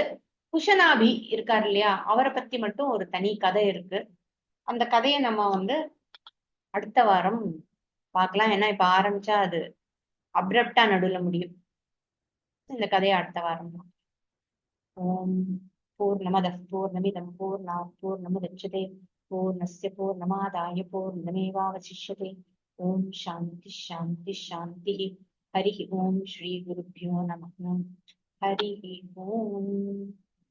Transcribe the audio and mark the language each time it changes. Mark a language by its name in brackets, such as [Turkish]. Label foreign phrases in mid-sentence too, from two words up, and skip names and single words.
[Tamil] குஷனாபி இருக்காரு இல்லையா, அவரை பத்தி மட்டும் ஒரு தனி கதை இருக்கு. அந்த கதையை நம்ம வந்து அடுத்த வாரம் பார்க்கலாம். ஏன்னா இப்ப ஆரம்பிச்சா அது அப்ரப்டா நடுல முடியும். இந்த கதையை அடுத்த வாரம் தான். [Sanskrit] ओम् पूर्णमदः पूर्णमिदम् पूर्णात् पूर्णमुदच्यते पूर्णस्य पूर्णमादाय पूर्णमेवावशिष्यते. ओम् शान्ति शान्ति शान्ति. हरि ओम् श्री गुरुभ्यो नमः. हरि ओम्.